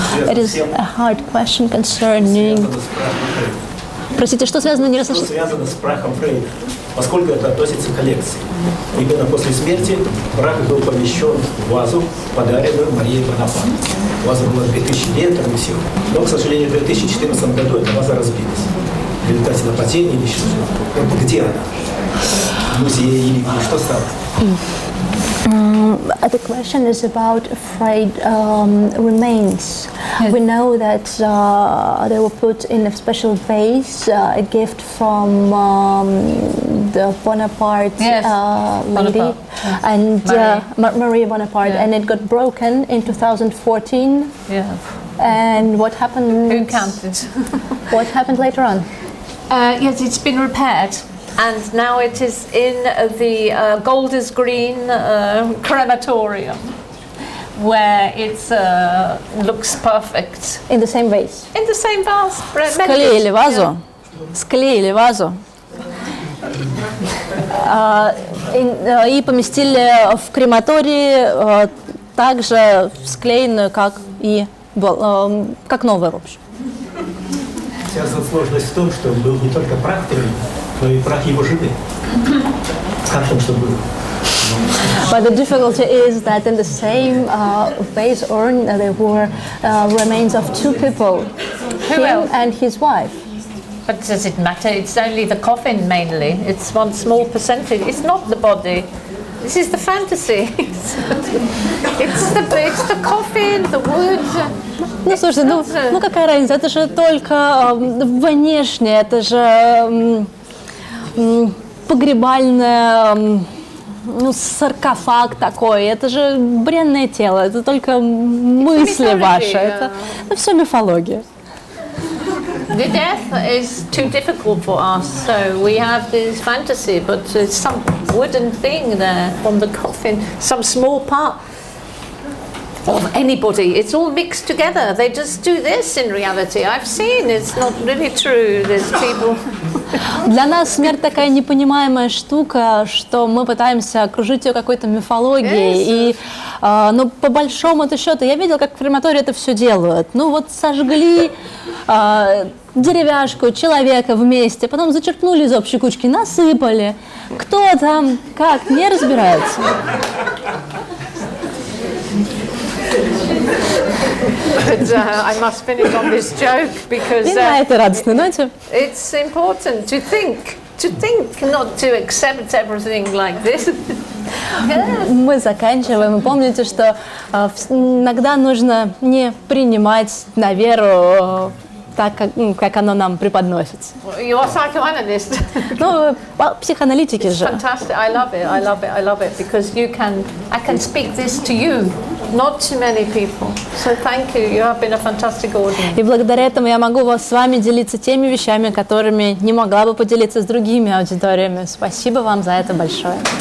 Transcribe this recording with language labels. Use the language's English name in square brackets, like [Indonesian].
[English] It is a hard question concerning... [Russian] Простите, что связано не Что связано с прахом Фрейда, поскольку это относится к коллекции. Именно после смерти прах был помещен в вазу, подаренную Марией Бонапарт. Ваза была 2000 лет, и все. Но, к сожалению, в 2014 году эта ваза разбилась. В результате нападения или еще что-то. Где она? В музее или что стало? [English] The question is about Freud remains. Yes. We know that they were put in a special vase, a gift from the Bonaparte Yes. lady, Bonaparte, yes. and Marie Bonaparte, Yeah. and it got broken in 2014. Yeah. And what happened? Who counted? What happened later on? Yes, it's been repaired. And now it is in the Golders Green crematorium, where it looks perfect. In the same vase. In the same vase. [Russian] Склеили вазу. Склеили вазу. И поместили в крематории также склеенную, как и как новая, в общем. Вся сложность в том, что был не только прах Фрейда, но и прах его жены. Как там, что было? [English] But the difficulty is that in the same vase urn there were remains of two people, him else? and his wife. But does it matter? It's only the coffin mainly. It's one small percentage. It's not the body. This is the fantasy. It's the coffin, the wood. [Russian] Ну, слушайте, ну какая разница? Это же только внешне, это же погребальное, саркофаг такой. Это же бренное тело, это только мысли ваши. Это все мифология. [English] The death is too difficult for us, so we have this fantasy, but there's some wooden thing there from the coffin, some small part of anybody. It's all mixed together. They just do this in reality. I've seen it's not really true. There's people. [Russian] Для нас смерть такая непонимаемая штука, что мы пытаемся окружить ее какой-то мифологией. И, ну, по большому-то счету, я видела, как в крематории это все делают. Ну, вот сожгли деревяшку, человека вместе, потом зачерпнули из общей кучки, насыпали. Кто там, как, не разбирается. [English] But I must finish on this joke because [Russian] И на этой радостной ноте [English] it's important to think, not to accept everything like this. [Russian] мы заканчиваем. И помните, что иногда нужно не принимать на веру так, как оно нам преподносится. [English] You're a psychoanalyst. [Russian] Ну, психоаналитики же. [English] Fantastic. I love it because I can speak this to you, not to many people. So thank you. You have been a fantastic audience. [Russian] И благодаря этому я могу с вами делиться теми вещами, которыми не могла бы поделиться с другими аудиториями. Спасибо вам за это большое.